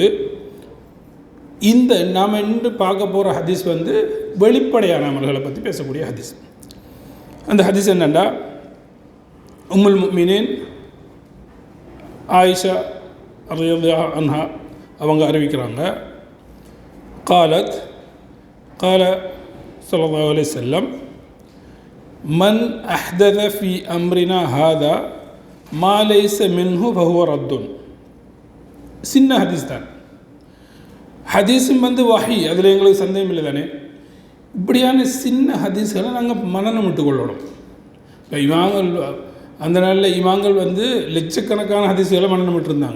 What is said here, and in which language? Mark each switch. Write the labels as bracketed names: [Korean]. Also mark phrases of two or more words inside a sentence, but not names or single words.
[Tamil] இந்த நாம் இன்று பார்க்க போகிற ஹதீஸ் வெளிப்படையான அமல்களை பற்றி பேசக்கூடிய ஹதீஸ். அந்த ஹதீஸ் என்னென்னா, [Arabic] أم المؤمنين [Tamil] ஆயிஷா [Arabic] رضي الله عنها [Tamil] அவங்க அறிவிக்கிறாங்க, [Arabic] قال صلى الله عليه وسلم من أحدث في أمرنا هذا ما ليس منه فهو رد. [Tamil] சின்ன ஹதீஸ் தான். ஹதீஸும் வஹி, அதில் எங்களுக்கு சந்தேகம் இல்லை தானே. இப்படியான சின்ன ஹதீஸ்களை நாங்கள் மனனம் விட்டுக்கொள்ளணும். இப்போ இமாங்கள் அந்த நாளில் இமாங்கள் லட்சக்கணக்கான ஹதீஸ்களை மனனம் விட்டுருந்தாங்க.